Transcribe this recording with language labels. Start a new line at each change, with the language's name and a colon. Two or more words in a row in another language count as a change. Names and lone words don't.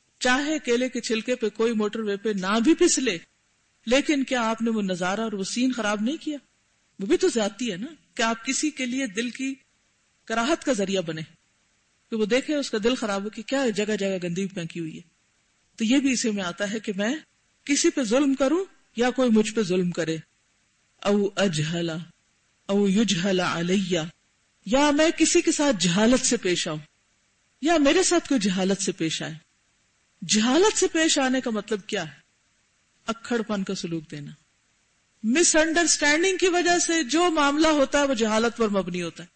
Urdu: چاہے کیلے کے چھلکے پہ کوئی موٹر وے پہ نہ بھی پھسلے، لیکن کیا آپ نے وہ نظارہ اور وہ سین خراب نہیں کیا؟ وہ بھی تو زیادتی ہے نا کہ آپ کسی کے لیے دل کی کراہت کا ذریعہ بنے، کہ وہ دیکھے اس کا دل خراب ہو کہ کیا جگہ جگہ گندی پھینکی ہوئی ہے. تو یہ بھی اسی میں آتا ہے کہ میں کسی پہ ظلم کروں یا کوئی مجھ پہ ظلم کرے،
Arabic: او اجہل او یجہل علیہ،
Urdu: یا میں کسی کے ساتھ جہالت سے پیش آؤں یا میرے ساتھ کوئی جہالت سے پیش آئے. جہالت سے پیش آنے کا مطلب کیا ہے؟ اکھڑ پن کا سلوک دینا. مس انڈرسٹینڈنگ کی وجہ سے جو معاملہ ہوتا ہے وہ جہالت پر مبنی ہوتا ہے.